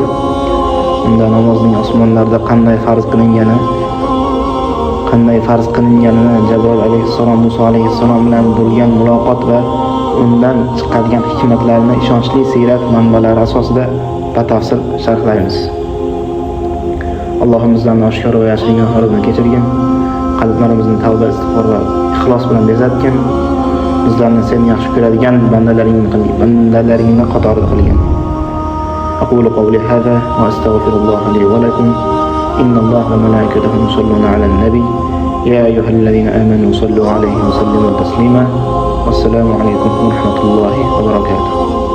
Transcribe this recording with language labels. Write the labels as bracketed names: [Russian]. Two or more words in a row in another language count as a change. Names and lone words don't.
[Uzbek] Unda namozning osmonlarda qanday farz qilinganini, Jabroil alayhissalom, Muso alayhissalom bilan bo'lgan muloqot va undan chiqadigan hikmatlarni ishonchli siyrat manbalari asosida batafsil sharhlaymiz. Allohim bizlarni oshkor va yashirin gunohlarimizni kechirgin, qalblarimizni tavba, istig'for va ixlos bilan bezatgin, bizlarni sen yaxshi ko'radigan bandalaringni qatorida qilgin. [Arabic] أقول قولي هذا وأستغفر الله لي ولكم إن الله وملائكته يصلون على النبي يا أيها الذين آمنوا صلوا عليه وسلموا تسليما والسلام عليكم ورحمة الله وبركاته.